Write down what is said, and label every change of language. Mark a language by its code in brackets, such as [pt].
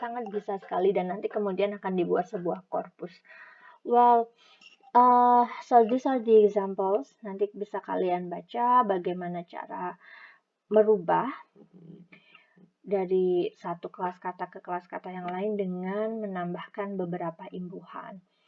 [id] Sangat bisa sekali, dan nanti kemudian akan dibuat sebuah korpus. [en] Well, so these are the examples. [id] Nanti bisa kalian baca bagaimana cara merubah dari satu kelas kata ke kelas kata yang lain dengan menambahkan beberapa imbuhan.